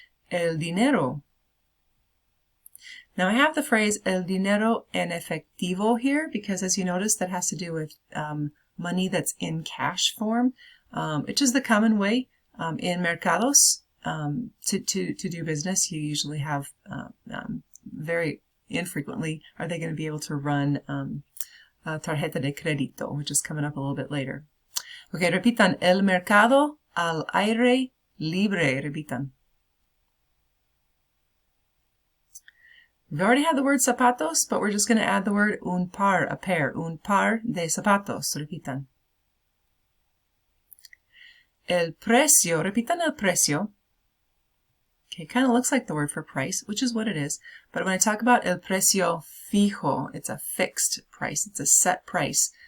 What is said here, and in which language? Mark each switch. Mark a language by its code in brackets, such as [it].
[en] El dinero. Now I have the phrase [es] el dinero en efectivo [en] here because, as you notice, that has to do with money that's in cash form, which is the common way in mercados to do business. You usually have very infrequently are they going to be able to run tarjeta de crédito, which is coming up a little bit later. [es] Okay, repitan, el mercado al aire libre. Repitan. [en] We've already had the word zapatos, but we're just going to add the word un par, a pair. [es] Un par de zapatos. Repitan. El precio. Repitan el precio. [en] Okay, kind of looks like the word for price, which is what it is. But when I talk about el precio fijo, it's a fixed price. It's a set price.